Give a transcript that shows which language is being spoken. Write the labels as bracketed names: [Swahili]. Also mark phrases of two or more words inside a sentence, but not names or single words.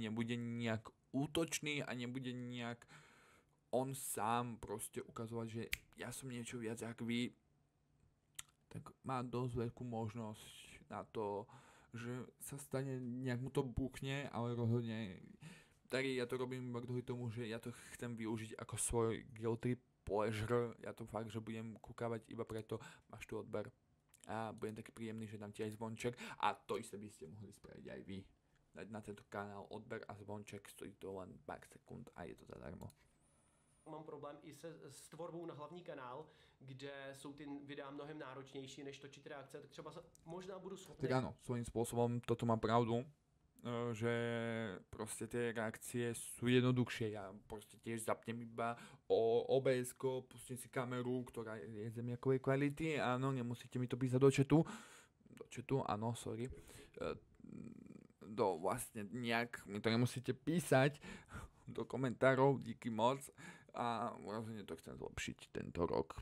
[Slovak] nebude nejak útočný a nebude nejak on sám proste ukazovať, že ja som niečo viac jak vy, tak má dosť veľkú možnosť na to, že sa stane, nejak mu to buchne, ale rozhodne Tari, ja to robím iba kvôli tomu, že ja to chcem využiť ako svoj [English] guilty pleasure, [Slovak] ja to fakt, že budem kúkavať iba preto, máš tu odber a budem taký príjemný, že dám ti aj zvonček a to isté by ste mohli spraviť aj vy. Dať na tento kanál odber a zvonček, stojí to len pár sekúnd a je to zadarmo. [Czech] mám problém i s tvorbou na hlavní kanál, kde jsou ty videa mnohem náročnější, než točit reakce, tak třeba možná budu schopný. [Slovak] Tak áno, svojím spôsobom toto má pravdu, že proste tie reakcie sú jednoduchšie. Ja proste tiež zapnem iba OBS-ko, pustím si kameru, ktorá je zemiakovej kvality, áno, nemusíte mi to písať do chatu, áno, sorry, vlastne nejak mi to nemusíte písať do komentárov, [Czech] díky moc, [Slovak] a rozhodne to chcem zlepšiť tento rok.